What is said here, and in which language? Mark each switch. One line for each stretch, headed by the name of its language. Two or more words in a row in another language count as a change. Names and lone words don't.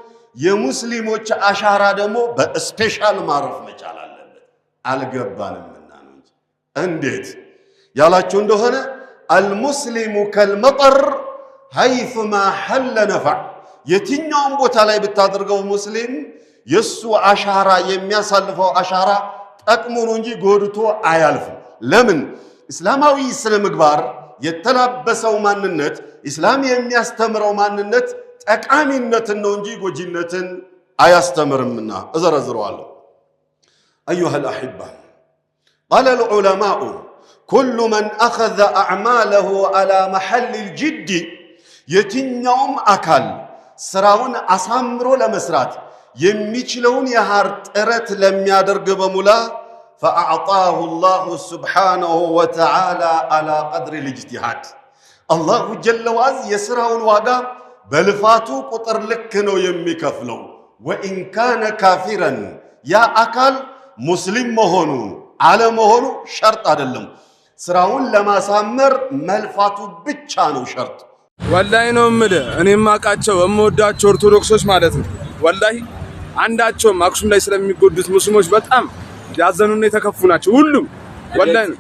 Amharic: የሙስሊሞች አሻራ ደግሞ በስፔሻል ማረፍ መቻል አለበት። አልገባንምና ነው እንጂ እንዴት ያላችሁ እንደሆነ
Arabic: المسلم كالمطر حيثما حل نفع።
Amharic: የትኛውም ቦታ ላይ ብታደርገው ሙስሊም የሱ አሻራ የሚያሳልፈው አሻራ ጠቅሞ ነው እንጂ ጎድቶ አያልፍም። ለምን? እስላማዊ ስነ ምግባር የተላበሰው ማንነት እስላም የሚያስተምረው ማንነት ጠቃሚነትን ነው እንጂ ጎጂነትን አያስተምርምና እዘረዝረዋለሁ።
Arabic: أيها الأحبة قال العلماء كل من أخذ أعماله على محل الجد
Amharic: የትኛውም አካል ስራውን አሳምሮ ለመስራት የሚችለውን ያህል ጥረት ለሚያደርግ በሙላ
Arabic: فأعطاه الله سبحانه وتعالى على قدر الاجتهاد الله جل وعز
Amharic: የስራውን ዋጋ በልፋቱ ቁጥር ልክ ነው የሚከፍለው።
Arabic: وإن كان كافرا
Amharic: ያ አካል ሙስሊም መሆኑ አለመሆኑ ሸርጥ አይደለም። ስራውን ለማሳመር መልፋቱ ብቻ ነው ሸርጥ። ወላሂ ነው የምልህ። እኔም አውቃቸው የምወዳቸው ኦርቶዶክሶች ማለት ነው ወላሂ አንዳቸውም አክሱም ላይ ስለሚጎዱት ሙስሊሞች በጣም ያዘኑና የተከፉ ናቸው። ሁሉም ወላሂ ነው።